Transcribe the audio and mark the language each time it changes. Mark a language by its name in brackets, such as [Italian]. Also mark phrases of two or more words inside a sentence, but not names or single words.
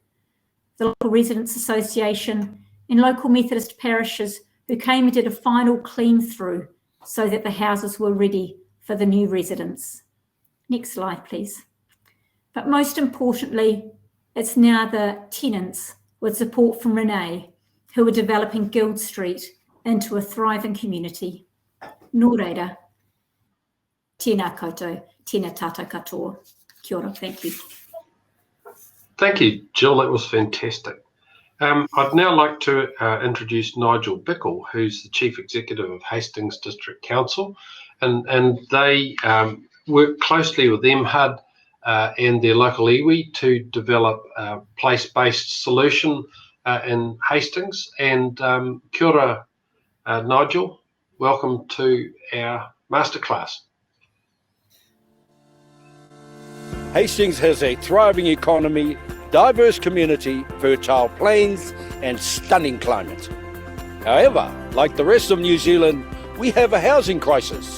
[English] The Local Residents Association and local Methodist parishes who came and did a final clean through so that the houses were ready for the new residents. Next slide, please. But most importantly, it's now the tenants, with support from Renee, who are developing Guild Street into a thriving community. [Māori] Nō reira, tēnā koutou, tēnā tātou katoa. Kia ora, [English] thank you. Thank you, Jill. That was fantastic. I'd now like to introduce Nigel Bickle, who's the Chief Executive of Hastings District Council, and they work closely with MHUD and their local iwi to develop a place-based solution in Hastings. And [Māori] kia ora, [English] Nigel. Welcome to our masterclass. Hastings has a thriving economy, diverse community, fertile plains, and stunning climate. However, like the rest of New Zealand, we have a housing crisis.